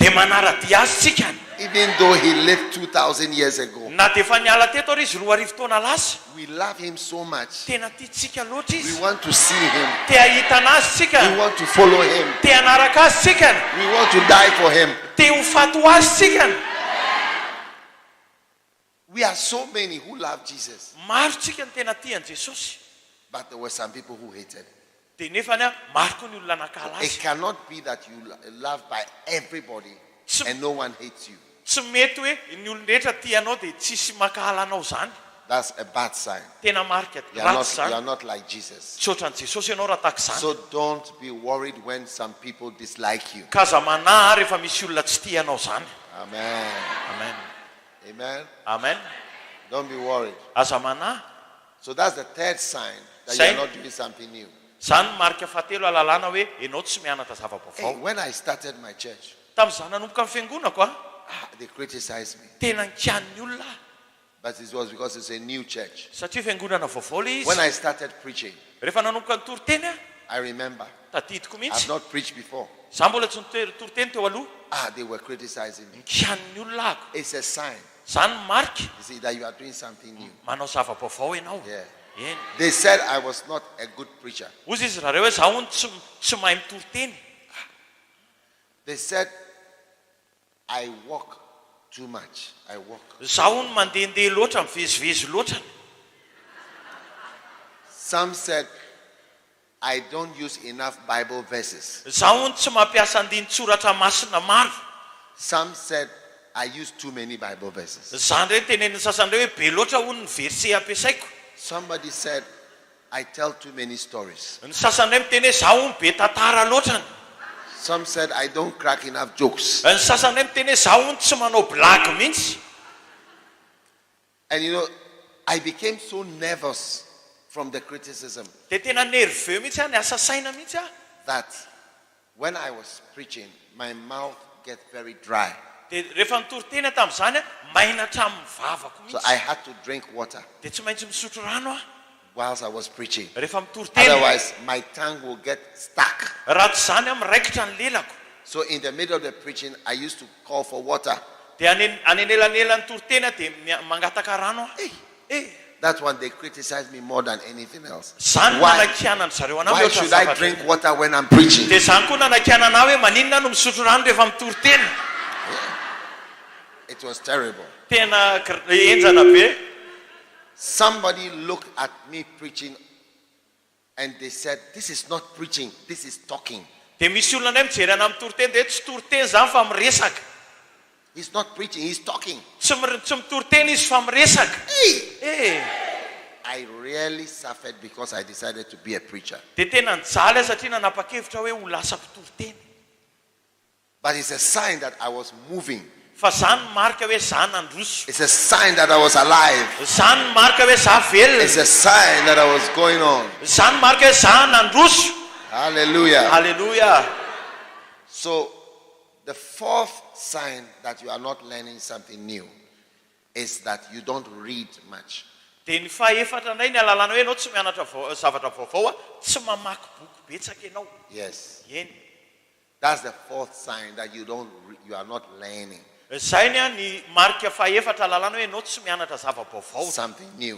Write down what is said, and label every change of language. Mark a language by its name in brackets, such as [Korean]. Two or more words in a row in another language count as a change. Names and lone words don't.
[Malagasy] dia manara-dia azy tsika [English] Even though he lived 2,000 years ago. [Malagasy] na dia efa niala teto ary izy 4,000 taona lasa [English] We love him so much. [Malagasy] tena tiatsika loatra [English] We [Malagasy] izy [English] want to see him. [Malagasy] te ahita anazy tsika [English] We want to follow him. [Malagasy] te hanaraka azy tsika [English] We want to die for him. [Malagasy] te ho fato azy tsika [English] We are so many who love Jesus. [Malagasy] maro tsika ny tena tian'i Jesosy [English] But there were some people who hated him. [Malagasy] dia nefany maro koa ny olona nakala [English] It [Malagasy] azy [English] cannot be that you love by everybody and no one hates you. [Malagasy] tsy mety hoe ny olon-drehetra tianao dia tsisy makala anao zany [English] That's a bad sign. [Malagasy] tena marika [English] You are [Malagasy] ratsy [English] not, you are [Malagasy] zany [English] not like Jesus. [Malagasy] tsy ohatran'i Jesosy ianao raha tahaka zany [English] So don't be worried when some people dislike you. [Malagasy] ka aza manahy rehefa misy olona tsy tianao zany [English] Amen. [Malagasy] amen [English] Amen. [Malagasy] amen [English] Don't be worried. [Malagasy] aza manahy [English] So that's the third sign that you Sign. are not doing something new. [Malagasy] zany marika fahatelo alalàna hoe ianao tsy mianatra [English] Hey, [Malagasy] zava-baovao [English] when I started my church, [Malagasy] tamin'izaho nanomboka amin'ny fiangonako [English] they criticized me. [Malagasy] tena nikian'ny olona [English] But it was because it's a new church. [Malagasy] satria fiangonana vaovao le [English] When [Malagasy] izy [English] I started preaching, [Malagasy] rehefa nanomboka ny toriteny [English] I remember [Malagasy] tadidiko [English] I've [Malagasy] mihitsy [English] not preached before. [Malagasy] zaho mbola tsy toriteny teo aloha [English] They were criticizing me. [Malagasy] nikian'ny olona ako [English] It's a sign, [Malagasy] zany marika [English] you see, that you are doing something new. [Malagasy] manao zava-baovao ianao [English] Yeah. [Malagasy] eny [English] They said I was not a good preacher. [Malagasy] ozy izy raha reo hoe zaho hony tsy mahay mitoriteny [English] They said I walk too much. I walk. [Malagasy] zaho hony mandehandeha loatra mivezivezy loatra [English] Some said I don't use enough Bible verses. [Malagasy] zaho hony tsy mampiasa andiny Soratra Masina maro [English] Some said I use too many Bible verses. [Malagasy] zany reny teneniny sasany reo hoe be loatra hony ny verse ampiasaiko [English] Somebody said I tell too many stories. [Malagasy] ny sasany ray miteny hoe zaho hony be tantara loatra [English] Some said I don't crack enough jokes. [Malagasy] ny sasany ray miteny hoe zaho hony tsy manao blague mihitsy [English] And you know, I became so nervous from the criticism [Malagasy] dia tena nerveux mihitsy ny asa saina mihitsy [English] that when I was preaching, my mouth get very dry. [Malagasy] dia rehefa nitoriteny tamin'izany mainatra amin'ny vavako [English] So [Malagasy] mihitsy [English] I had to drink water [Malagasy] dia tsy maintsy misotro rano [English] whilst I was preaching. [Malagasy] rehefa mitoriteny [English] Otherwise, my tongue will get stuck. [Malagasy] raha tsy zany miraikitra ny lelako [English] So in the middle of the preaching, I used to call for water. [Malagasy] dia anenelanelan'ny toriteny dia mangataka rano [English] That's when they criticized me more than anything else. [Malagasy] zany [English] Why, [Malagasy] nanakianany zareo anao [English] why should I drink water when I'm preaching? [Malagasy] dia zany koa nanakiana anao hoe maninona no misotro rano rehefa mitoriteny [English] It was terrible. [Malagasy] tena enjana be [English] Somebody looked at me preaching and they said, this is not preaching, this is talking. [Malagasy] dia misy olona ndray mijery ana amin'ny toriteny dia tsy toriteny zany fa miresaka [English] He's not preaching, he's talking. [Malagasy] tsy mitoriteny izy fa miresaka [English] I really suffered because I decided to be a preacher. [Malagasy] dia tena nijaly satria nanapa-kevitra hoe ho lasa mpitoriteny [English] But it's a sign that I was moving. [Malagasy] fa zany marika hoe zah nandroso [English] It's a sign that I was alive. [Malagasy] zany marika hoe zah [English] It's [Malagasy] velona [English] a sign that I was going on. [Malagasy] zany marika hoe zah nandroso [English] Hallelujah. [Malagasy] halleluja [English] So the fourth sign that you are not learning something new is that you don't read much. [Malagasy] dia ny fahaefatra indray ny alalana hoe ianao tsy mianatra zavatra vaovao tsy mamaky boky betsaka ianao [English] Yes. [Malagasy] eny [English] That's the fourth sign that you are not learning [Malagasy] zay ny marika fahaefatra alalana hoe ianao tsy mianatra zava-baovao [English] something new.